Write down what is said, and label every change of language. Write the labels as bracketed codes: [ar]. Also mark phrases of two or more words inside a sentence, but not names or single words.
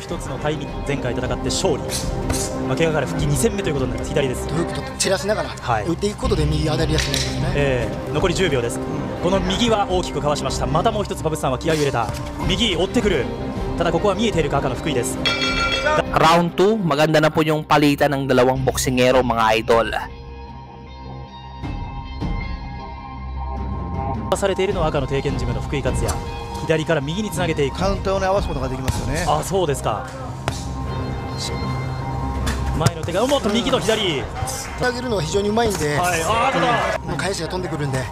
[ja] 一つのタイミング、前回戦って勝利、怪我から復帰2戦目ということになります。左です。フックと散らしながら、打っていくことで右当たりやすいですね。残り10秒です。この右は大きくかわしました。またもう一つ馬渕さんは気合を入れた。右追ってくる。ただここは見えているか赤の福井です。 [tl] Round 2, maganda na po yung palitan ng dalawang boksingero mga idol. [ja] されているのは赤の経験ジムの福井克也。左から右につなげていく。カウンターを合わすことができますよね。あ、そうですか。前の手がもっと右と左。上げるのは非常にうまいんで、返しが飛んでくるんで、